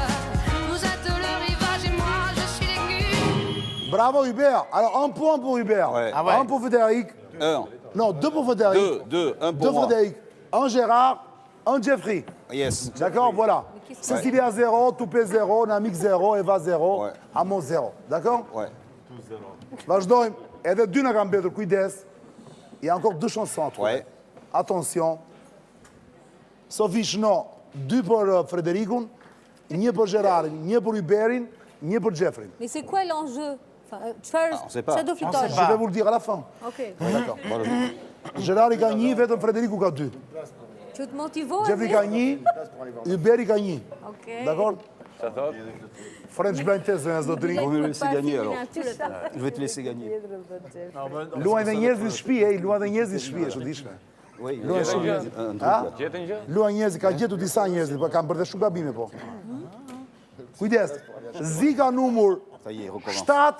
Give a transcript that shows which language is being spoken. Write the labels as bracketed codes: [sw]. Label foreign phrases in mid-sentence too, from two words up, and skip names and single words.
[fr] Vous êtes le rivage et moi je suis l'écume. Bravo, Hubert. Alors, un point pour Hubert. Ouais. Ah ouais. Un pour Frédéric. Non, 2 pour Frédéric. Deux, un pour 2 moi. Frédéric. Un Gérard, un Jeffrey. Yes. D'accord, voilà. Cécilia 0, Toupé 0, Namik 0, Eva 0, Ouais. Amos 0. D'accord? Ouais. [sq] Vazhdojmë. Edhe 2 na kanë mbetur, kujdes. [fr] Il y a encore 2 chansons à trouver. Ouais. Attention. [sq] Sofish no, 2 për Frederikun, 1 për Gerarin, 1 për Huberin, 1 pour Jeffrey. [fr] Mais c'est quoi l'enjeu? Enfin, ça doit Je vais vous le dire à la fin. Ok. D'accord. Gérard il gagne, [sq] vetëm Frederico ka 2. [fr] Tu te motives? Jeffrey gagne, Hubert gagne. Ok. D'accord? [en] French blind test, [sq] do të [fr] On va me laisser gagner alors. Je vais te laisser gagner. [sq] Luaj dhe njerëzit në shtëpi, luaj dhe njerëzit në shtëpi, e çuditshme. Luaj shumë. Luaj njerëzit, ka gjetur disa njerëzit, po kanë bërë dhe shumë gabime po. Kujdes. Zika numër 7.